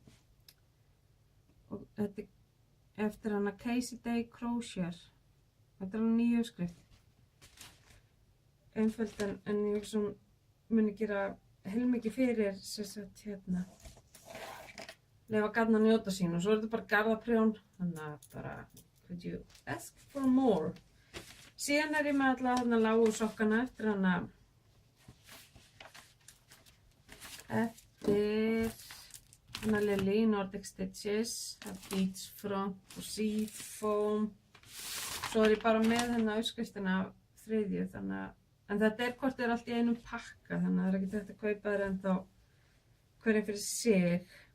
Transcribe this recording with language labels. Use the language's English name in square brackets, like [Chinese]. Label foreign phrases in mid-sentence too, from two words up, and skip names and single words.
[Icelandic] Og þetta er eftir hana Casey Day Crochet. Þetta er hana nýju uppskrift. Einföld en ég sem muni gera heilmikið fyrir sem sagt hérna. Leyfa garn að njóta sín og svo er þetta bara garðaprjón. Þannig að bara, [English] could you ask for more? [Icelandic] Síðan er ég með alla þarna lágu sokkana eftir hana Lily Nordic Stitches, Beach Front og Seafoam. Svo er ég bara með hérna uppskriftina af þriðju þannig að, en þetta er hvort er allt í einum pakka þannig að það er ekki hægt að kaupa þær ennþá hverja fyrir sig.